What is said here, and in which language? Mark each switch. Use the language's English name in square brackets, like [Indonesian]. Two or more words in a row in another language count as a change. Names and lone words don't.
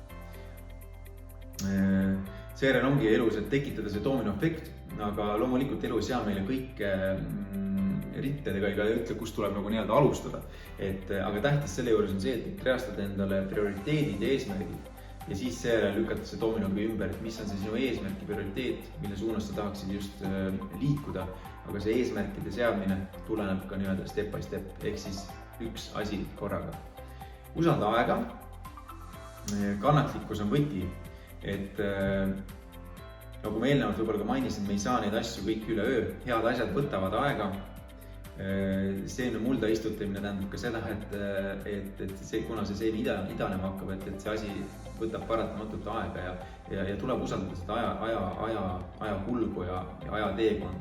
[Estonian] Seejärel ongi elus, et tekitada see doominoefekt, aga loomulikult elus jää meile kõik rittedega ega ütle, kust tuleb nagu nii-öelda alustada. Aga tähtis selle juures on see, et reastada endale prioriteedid ja eesmärgid ja siis seejärel lükata see dominogi ümber, et mis on see sinu eesmärk ja prioriteet, mille suunas sa tahaksid just liikuda. Aga see eesmärkide seadmine tuleneb ka nii-öelda [English] step by step, [Estonian] ehk siis üks asi korraga. Usalda aega, kannatlikkus on võti, et nagu ma eelnevalt võib-olla ka mainisin, me ei saa neid asju kõik üle öö, head asjad võtavad aega. Seemne mulda istutamine tähendab ka seda, et kuna see seem idanema hakkab, et see asi võtab paratamatult aega ja tuleb usaldada seda aja kulgu ja aja teekonda.